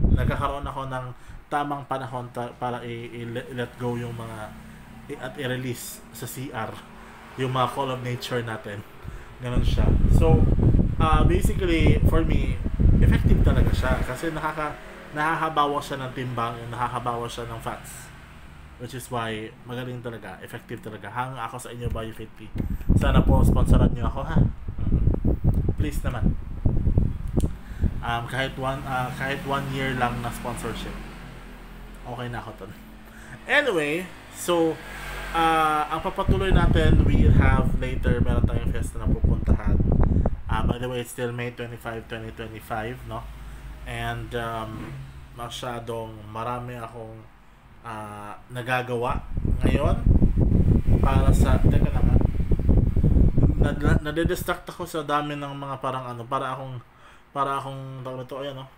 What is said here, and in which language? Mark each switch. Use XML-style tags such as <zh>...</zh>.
<tl>Nagkakaroon ako ng tamang panahon para i-let go yung mga at i-release sa CR yung mga call of nature natin. Ganun siya.</tl> <en>So, basically, for me, effective</en> <tl>talaga siya. Kasi nakakabawas siya ng timbang, nakakabawas siya ng fats.</tl> <en>Which is why,</en> <tl>magaling talaga, effective talaga. Hanga ako sa inyo, BioFit. Sana po, sponsoran nyo ako, ha? Please naman. Kahit one year lang na sponsorship, okay na ako dun. Anyway, so, ang papatuloy natin,</tl> <en>we'll have later,</en> <tl>meron tayong fiesta na pupuntahan.</tl> <en>By the way, it's still May 25, 2025, no?</en> <tl>And masyadong marami akong nagagawa ngayon para sa, teka lang, nade-distract ako sa dami ng mga parang para akong tawag nito, ayan, no?</tl>